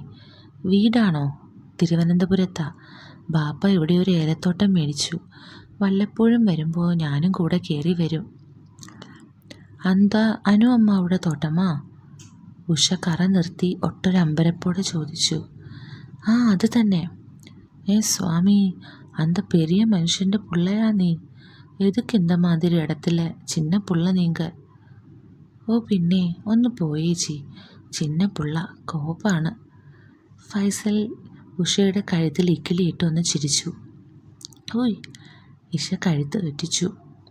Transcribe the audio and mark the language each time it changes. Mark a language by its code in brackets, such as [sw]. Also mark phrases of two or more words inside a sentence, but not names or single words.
[ml] വീടാണോ? തിരുവനന്തപുരത്താ. ബാപ്പ ഇവിടെ ഒരു ഏലത്തോട്ടം മേടിച്ചു. വല്ലപ്പോഴും വരുമ്പോൾ ഞാനും കൂടെ കയറി വരും. അന്താ അനു അമ്മ അവിടെ തോട്ടമാ? ഉഷ കറ നിർത്തി ഒട്ടൊരമ്പരപ്പോടെ ചോദിച്ചു. അത് തന്നെ. സ്വാമി, [ta] அந்த பெரிய மனுஷൻ്റെ புள்ளையா നീ? എതുക്ക് இந்த மாதிரி இடத்துல சின்ன புள்ள நீங்க? [ml] പിന്നെ ഒന്ന് പോയേച്ചി. [ta] சின்ன புள்ள [ml] കോപ്പാണ്. ഫൈസൽ ഉഷയുടെ കഴുത്തിൽ ഇക്കിളിയിട്ടൊന്ന് ചിരിച്ചു. ഓയ്. ഇഷ കഴുത്ത് വെട്ടിച്ചു.